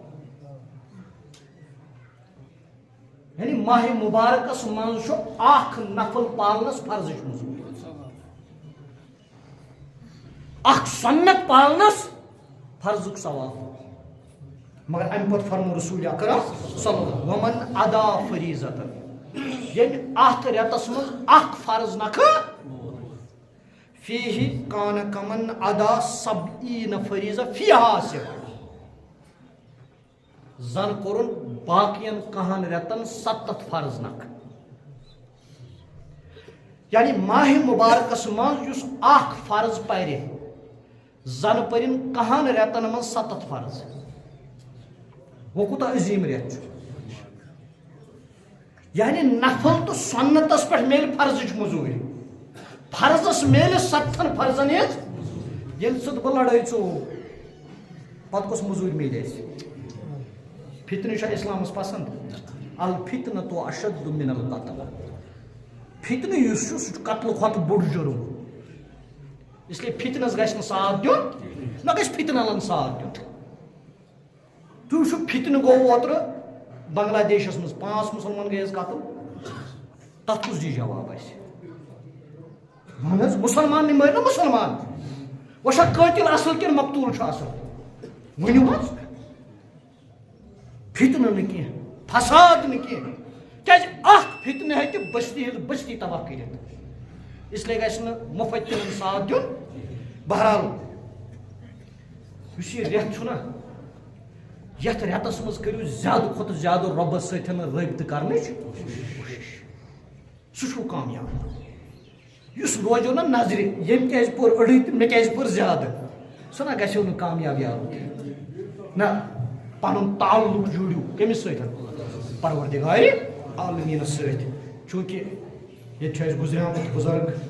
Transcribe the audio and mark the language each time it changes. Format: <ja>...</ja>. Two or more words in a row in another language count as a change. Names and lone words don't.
<ks>یعنی ماہ مبارکس منٛز چھُ اکھ نفل پالنس فرضٕچ موٚزوٗرۍ اکھ سنت پالنس فرضُک ثواب مگر امہِ پتہٕ فرمو رسول اکرم</ks> <ar>صلی اللہ ومن ادا فریضتن</ar> <ks>ییٚلہِ اتھ رٮ۪تس منٛز اکھ فرض نکھٕ</ks> <ar>فیہ کان کمن ادا سبعین فریضہ فیہا</ar> <ks>سوا زن کوٚرُن باقین کاہن رٮ۪تن 70 فرض نکھٕ یعنی ماہ مبارکس منٛز یُس اکھ فرض پرِ زن پٔرِن کاہن رٮ۪تن منٛز 70 فرض وہ کوٗتاہ عظیٖم رٮ۪تھ چھُ یعنی نفل تہٕ سنتس پٮ۪ٹھ میلہِ فرضٕچ موٚزوٗرۍ فرضس میلہِ 70 فرضن ہٕنٛز ییٚلہِ ژٕ تہٕ بہٕ لڑٲے ژوٚو پتہٕ کۄس موٚزوٗرۍ میلہِ اَسہِ فتنہٕ چھا اسلامس پسنٛد</ks> <ar>الفتنۃ اشد من القتل</ar> <ks>فتنہٕ یُس چھُ سُہ چھُ قتلہٕ کھۄتہٕ بوٚڑ جُرم</ks> <ur>اس لیے</ur> <ks>فتنس گژھِ نہٕ ساتھ دیُن نہ گژھِ فتنہٕ ساتھ دیُن تُہۍ وٕچھِو فتنہٕ گوٚو اوترٕ بنگلہ دیشس منٛز 5 مُسلمان گٔے حظ قتل تتھ کُس دی جواب اَسہِ وَن حظ مُسلمان مٲرۍ نا مُسلمان وۄنۍ چھا قٲتِل اصل کِنہٕ مقتوٗل چھُ اصل ؤنِو حظ فتنہٕ نہٕ کینٛہہ فساد نہٕ کینٛہہ کیازِ اکھ فتنہٕ ہیٚکہِ بستی ہٕنٛز بستی تباہ کٔرِتھ</ks> <ur>اس لیے</ur> <ks>گژھِ نہٕ مُفتِنن ساتھ دیُن بہرحال یُس یہِ رٮ۪تھ چھُنہ یتھ رٮ۪تس منٛز کٔرِو زیادٕ کھۄتہٕ زیادٕ رۄبس سۭتۍ رٲبطہٕ کرنٕچ کوٗشش سُہ چھُو کامیاب یُس روزیو نہ نظرِ ییٚمۍ کیازِ پوٚر أڑٕے تہٕ مےٚ کیازِ پوٚر زیادٕ سُہ نہ گژھیو نہٕ کامیاب یارو نہ پنُن تعلق جوٗڑِو کٔمِس سۭتۍ پروردگارِ عالمیٖنس سۭتۍ چوٗنکہِ ییٚتہِ چھُ اَسہِ گُزریومُت بُزرگ</ks>